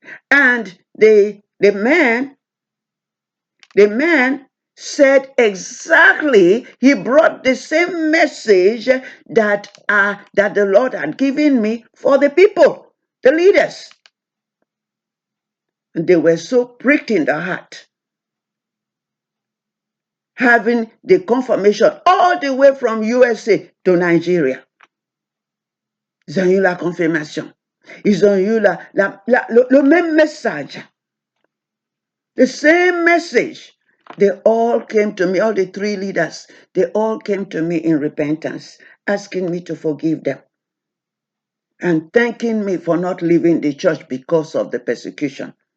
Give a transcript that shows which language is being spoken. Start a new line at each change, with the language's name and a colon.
English: And the man said exactly, he brought the same message that the Lord had given me for the people, the leaders. And they were so pricked in the heart, having the confirmation all the way from USA to Nigeria.
French: Ils ont eu la confirmation. Ils ont eu le même message.
English: The same message. They all came to me, all the 3 leaders, they all came to me in repentance, asking me to forgive them and thanking me for not leaving the church because of the persecution.